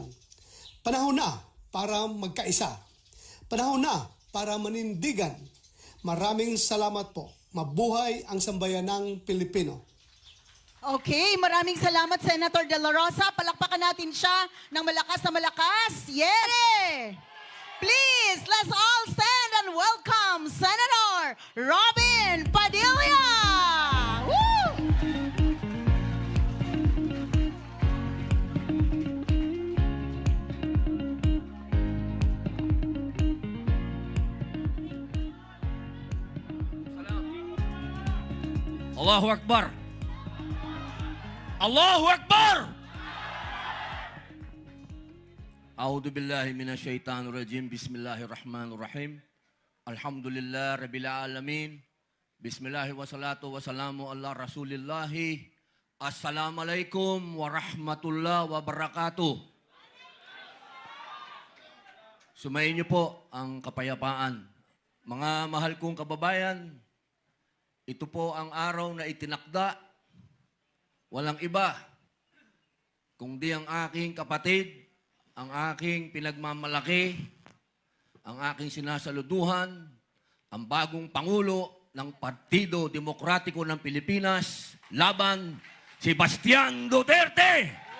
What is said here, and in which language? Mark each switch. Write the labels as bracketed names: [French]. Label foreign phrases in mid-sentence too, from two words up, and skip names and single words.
[Filipino] Panahon na para magkaisa. Panahon na para manindigan. Maraming salamat po. Mabuhay ang sambayanang Pilipino. Okay, maraming salamat Senator De La Rosa. Palakpakan natin siya ng malakas na malakas. [English] Yes! Please, let's all stand and welcome Senator Robin Padilla! Woo! [Arabic] الله أكبر! الله أكبر! أعوذ بالله من الشيطان الرجيم. بسم الله الرحمن الرحيم. الحمد لله رب العالمين. بسم الله والصلاة والسلام على رسول الله. السلام عليكم ورحمة الله وبركاته. [Filipino] Sumayin niyo po ang kapayapaan. Mga mahal kong kababayan, ito po ang araw na itinakda. Walang iba, kundi ang aking kapatid, ang aking pinagmamalaki, ang aking sinasaluduhan, ang bagong Pangulo ng Partido Demokratiko ng Pilipinas, laban Sebastian Duterte!